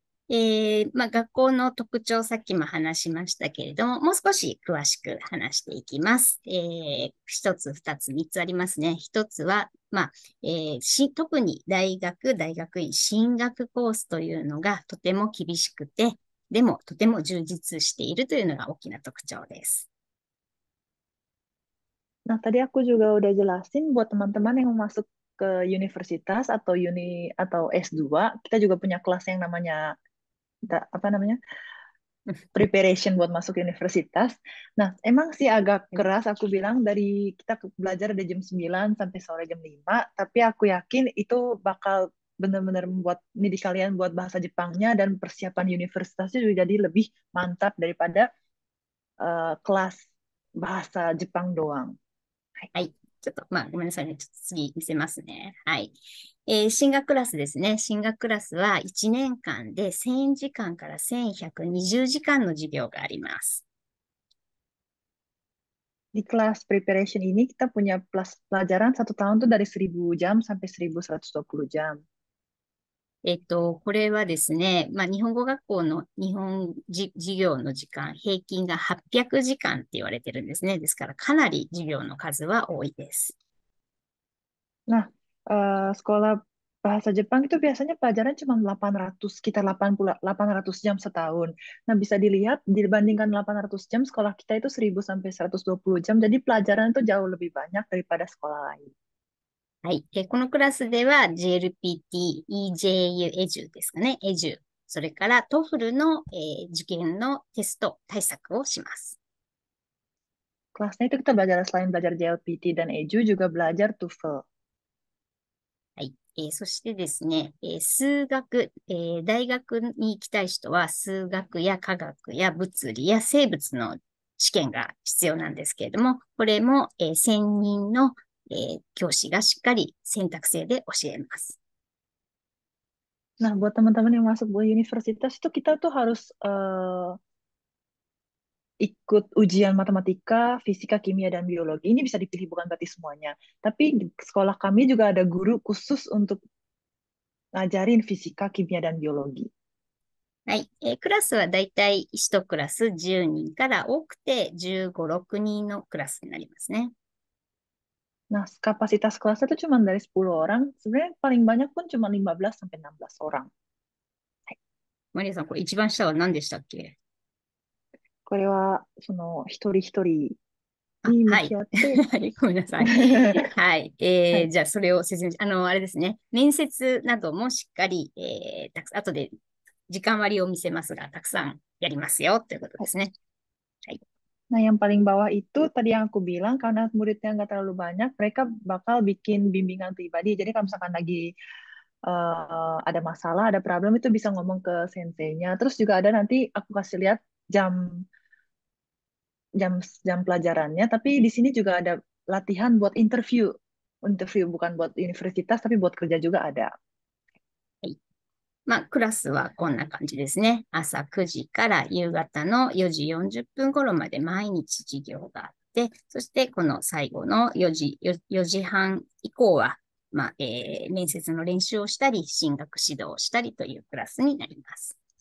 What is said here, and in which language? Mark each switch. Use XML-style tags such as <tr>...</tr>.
<ja>学校の特徴、さっきも話しましたけれども、もう少し詳しく話していきます。一つ、二つ、三つありますね。一つは、特に大学、大学院、進学コースというのがとても厳しくて、でもとても充実しているというのが大きな特徴です。</ja> <id>Nah, tadi aku juga udah jelasin buat teman-teman yang mau masuk ke universitas atau S2, kita juga punya kelas yang namanya apa namanya? Preparation buat masuk universitas. Nah, emang sih agak keras aku bilang dari kita belajar dari jam 9 sampai sore jam 5, tapi aku yakin itu bakal benar-benar membuat didik kalian buat bahasa Jepangnya dan persiapan universitasnya juga jadi lebih mantap daripada kelas bahasa Jepang doang.</id> <ja>はい。ちょっと、ごめんなさいね。ちょっと次見せますね。はい。進学クラスですね。進学クラスは1年間で1000時間から1120時間の授業があります。</ja> <id>Di kelas preparation ini kita punya pelajaran 1 tahun tuh dari 1000 jam sampai 1120 jam.</id> <ja>これはですね、日本語学校の日本授業の時間、平均が800時間って言われてるんですね。ですからかなり授業の数は多いです。</ja> <id>Nah, sekolah bahasa Jepang itu biasanya pelajaran cuma 800, sekitar 800 jam setahun. Nah, bisa dilihat dibandingkan 800 jam, sekolah kita itu 1000 sampai 120 jam. Jadi pelajaran itu jauh lebih banyak daripada sekolah lain.</id> <ja>はい。このクラスでは JLPT、EJU、エジュですかね。エジュ。それから TOEFL の、受験のテスト対策をします。</ja> <id>Kelasnya itu kita belajar selain belajar JLPT dan EJU juga belajar TOEFL.</id> <ja>はい。そしてですね、数学、大学に行きたい人は数学や科学や物理や生物の試験が必要なんですけれども、これも、専任の、教師がしっかり選択制で教えます。</ja> <id>Nah, buat teman-teman yang masuk buat universitas itu kita tuh harus ikut ujian matematika, fisika, kimia, dan biologi. Ini bisa dipilih bukan berarti semuanya. Tapi di sekolah kami juga ada guru khusus untuk ngajarin fisika, kimia, dan biologi.</id> <ja>はい。クラスはだいたい1クラス10人から多くて15、6人のクラスになりますね。</ja> <id>Nah, kapasitas kelasnya itu cuma dari 10 orang. Sebenarnya paling banyak pun cuma 15 sampai 16 orang.</id> <ja>マリアさん、これ一番下は何でしたっけ？これは、その、一人一人あ、に向はい。き合って、はい、ごめんなさい。はい。はい。じゃあ、それを説明あれですね。面接などもしっかり、後で時間割を見せますが、たくさんやりますよ、ということですね。はい。</ja> <id>Nah, yang paling bawah itu tadi yang aku bilang, karena muridnya nggak terlalu banyak, mereka bakal bikin bimbingan pribadi. Jadi kalau misalkan lagi ada masalah, ada problem, itu bisa ngomong ke senseinya. Terus juga ada nanti aku kasih lihat jam jam jam pelajarannya, tapi di sini juga ada latihan buat interview. interview bukan buat universitas, tapi buat kerja juga ada.</id> <ja>はい。まあ、クラスはこんな感じですね。朝9時から夕方の4時40分頃まで毎日授業があって、そしてこの最後の4時半以降は、まあ、面接の練習をしたり、進学指導をしたりというクラスになります。</ja>